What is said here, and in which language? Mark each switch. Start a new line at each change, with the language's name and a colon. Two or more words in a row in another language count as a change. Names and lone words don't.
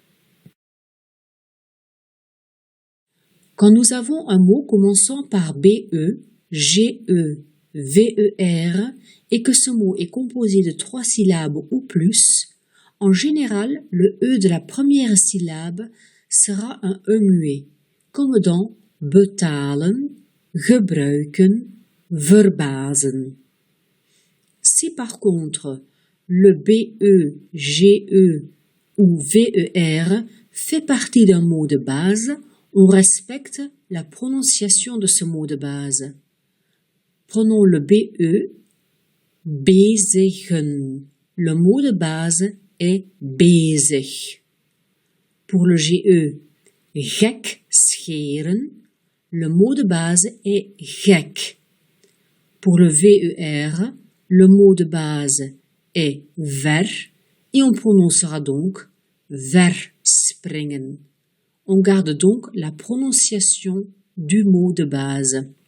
French: Quand nous avons un mot commençant par BE, GE, VER et que ce mot est composé de trois syllabes ou plus, en général, le E de la première syllabe sera un E muet, comme dans
Dutch: betalen, gebruiken, verbazen.
French: Si par contre, le BE, GE ou VER fait partie d'un mot de base, on respecte la prononciation de ce mot de base. Prenons le BE, bezigen. Le mot de base est bezig. Pour le GE,
Dutch: gek scheren.
French: Le mot de base est gek. Pour le VER, le mot de base est ver et on prononcera donc verspringen. On garde donc la prononciation du mot de base.